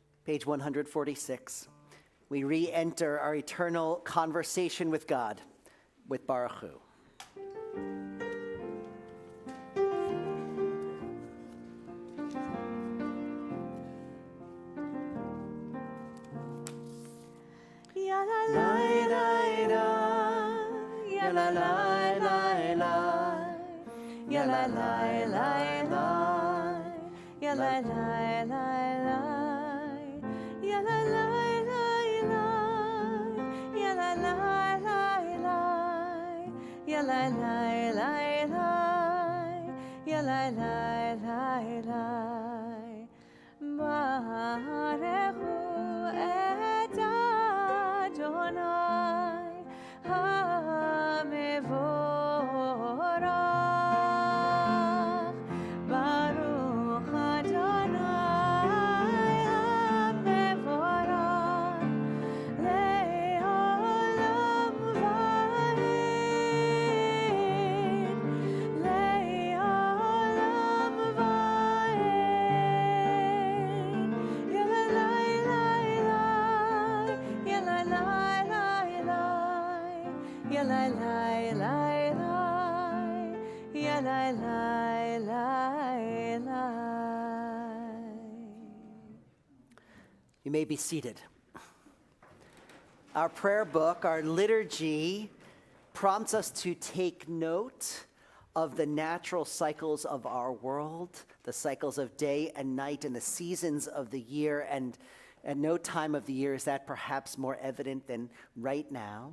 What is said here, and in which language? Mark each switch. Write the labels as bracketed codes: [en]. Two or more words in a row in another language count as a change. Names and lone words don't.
[en] page 146. We re-enter our eternal conversation with God with [he] ברוך הוא. Ya la la la la, ya la la la la, ya la la la la, ya la la la la, ya la la la la, ya la la la la, ya la la la la, ya la la la la. ברוך הוא את אדוני המבורך. ברוך אדוני המבורך לעולם ועד. לעולם ועד. Ya la la la la, ya la la la la. [en] You may be seated. Our prayer book, our liturgy, prompts us to take note of the natural cycles of our world, the cycles of day and night and the seasons of the year, and at no time of the year is that perhaps more evident than right now.